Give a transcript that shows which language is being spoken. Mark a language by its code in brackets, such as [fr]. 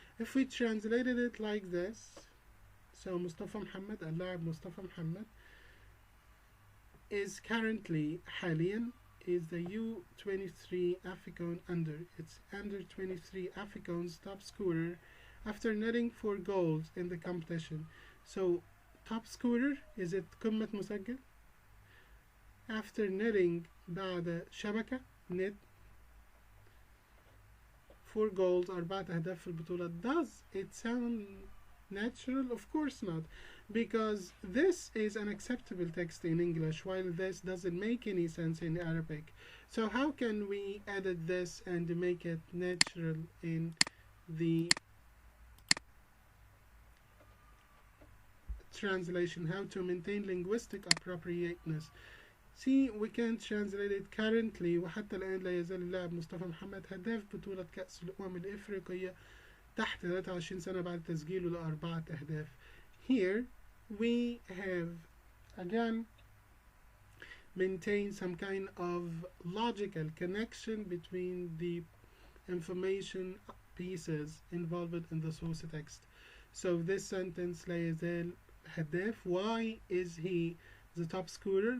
[en] If we translated it like this, so Mustafa Mohammed, اللاعب مصطفى محمد, is currently حاليا is the U23 AFCON under 23 AFCON's top scorer after netting 4 goals in the competition. So top scorer, is it [ar] قمة مسجل? [en] After netting [ar] بعد شبكة net 4 goals 4 أهداف في البطولة. [en] Does it sound natural? Of course not, because this is an acceptable text in English while this doesn't make any sense in Arabic. So how can we edit this and make it natural in the translation? How to maintain linguistic appropriateness? See, we can translate it currently. [ar] وحتى الآن لا يزال اللاعب مصطفى محمد هداف بطولة كأس الأمم الإفريقية تحت 23 سنة بعد تسجيله ل4 أهداف. [en] Here we have again maintained some kind of logical connection between the information pieces involved in the source text. So this sentence [ar] لا يزال هداف. [en] Why is he the top scorer?